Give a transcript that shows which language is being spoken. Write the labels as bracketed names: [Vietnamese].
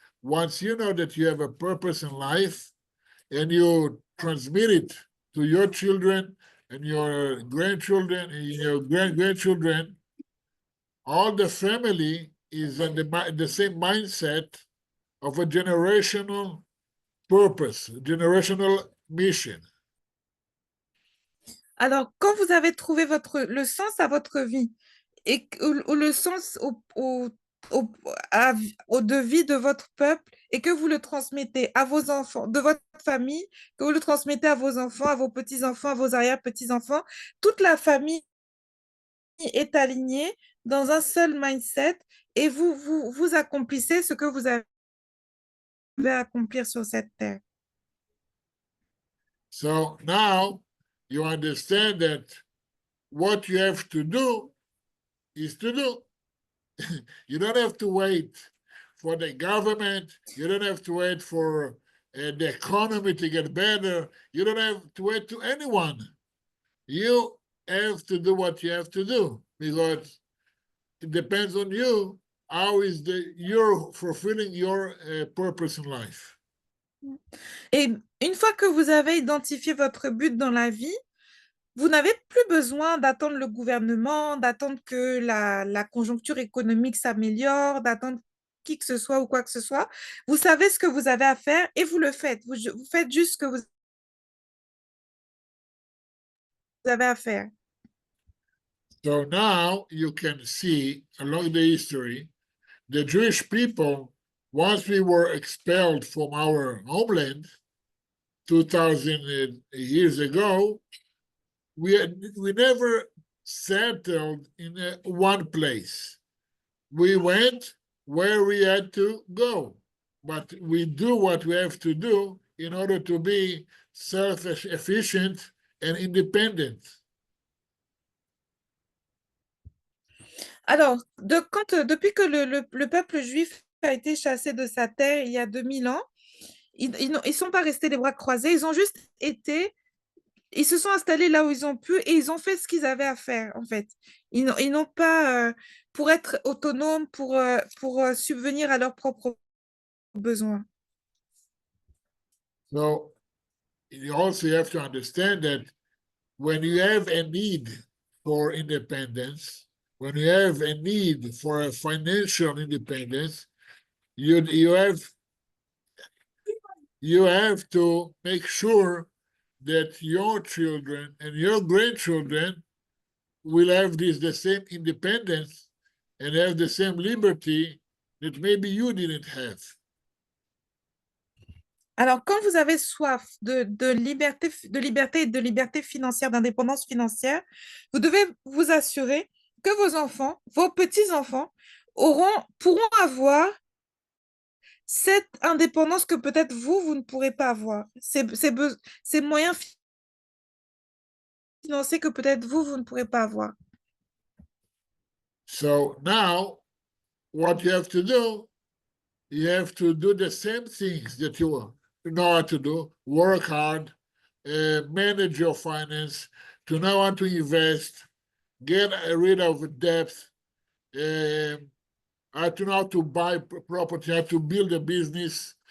[English] Once you know that you have a purpose in life and you transmit it to your children and your grandchildren and your grandchildren, all the family is on the same mindset of a generational purpose, generational mission. [French] Alors, quand vous avez trouvé le sens à votre vie et ou le sens au, de vie de votre peuple et que vous le transmettez à vos enfants, de votre famille, que vous le transmettez à vos enfants, à vos petits-enfants, à vos arrière-petits-enfants. Toute la famille est alignée dans un seul mindset et vous accomplissez ce que vous avez à accomplir sur cette terre. [English] So now you understand that what you have to do is to do. You don't have to wait for the government. You don't have to wait for the economy to get better. You don't have to wait to anyone. You have to do what you have to do because it depends on you. How is you're fulfilling your purpose in life? [French] Et une fois que vous avez identifié votre but dans la vie, vous n'avez plus besoin d'attendre le gouvernement, d'attendre que la conjoncture économique s'améliore, d'attendre qui que ce soit ou quoi que ce soit. Vous savez ce que vous avez à faire et vous le faites. Vous faites juste ce que vous avez à faire. [English] So now you can see along the history, the Jewish people, once we were expelled from our homeland 2,000 years ago, we never settled in one place. We went where we had to go, but we do what we have to do in order to be self-efficient and independent. [French] Alors, depuis que le peuple juif a été chassé de sa terre il y a 2000 ans, ils sont pas restés les bras croisés, ils ont juste été, ils se sont installés là où ils ont pu et ils ont fait ce qu'ils avaient à faire, en fait. Ils n'ont pas, pour être autonomes, pour subvenir à leurs propres besoins. [English] So you also have to understand that when you have a need for independence, when you have a need for a financial independence, you have to make sure that your children and your grandchildren will have the same independence and have the same liberty that maybe you didn't have. [French] Alors, quand vous avez soif de liberté et de liberté financière, d'indépendance financière, vous devez vous assurer que vos enfants, vos petits-enfants, pourront avoir cette indépendance que peut-être vous ne pourrez pas avoir. Ces moyens financiers que peut-être vous ne pourrez pas avoir. [English] So now, what you have to do the same things that you know how to do, work hard, manage your finance, to know how to invest, get rid of debt, to know how to buy property, how to build a business.